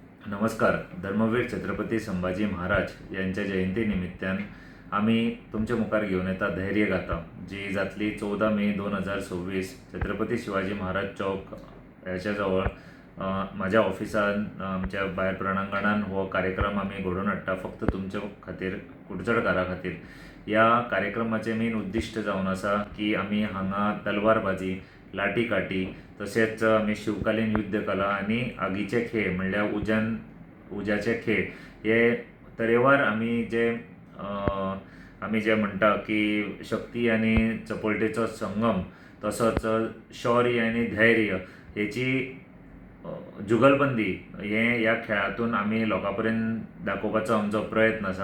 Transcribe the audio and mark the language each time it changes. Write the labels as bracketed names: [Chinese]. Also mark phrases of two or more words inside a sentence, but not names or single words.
[Konkani] नमस्कार. धर्मवीर छत्रपती संभाजी महाराज यांच्या जयंतीनिमित्तान आम्ही तुमच्या मुखार घेऊन येता धैर्य गाथा, जी जातली 14 मे 2026 छत्रपती शिवाजी महाराज चौक याच्या जवळ माझ्या ऑफिसान आमच्या भायर प्रणांगणान हो कार्यक्रम आम्ही घडोवन हाडटा फक्त तुमच्या खातीर, कुडचडकारा खातीर. या कार्यक्रमाचे मेन उद्दिश्ट जावन आसा की आमी हांगा तलवारबाजी, लाठी काठी, तशेंच आमी शिवकालीन युद्ध कला आनी आगीचे खेळ म्हणल्यार उज्याचे खेळ हे तरेवार आमी जे म्हणटा की शक्ती आनी चपळटेचो संगम, तसोच शौर्य आनी धैर्य हेची जुगलबंदी हे या खेळातून आमी लोकां पर्यंत दाखोवपाचो आमचो प्रयत्न आसा.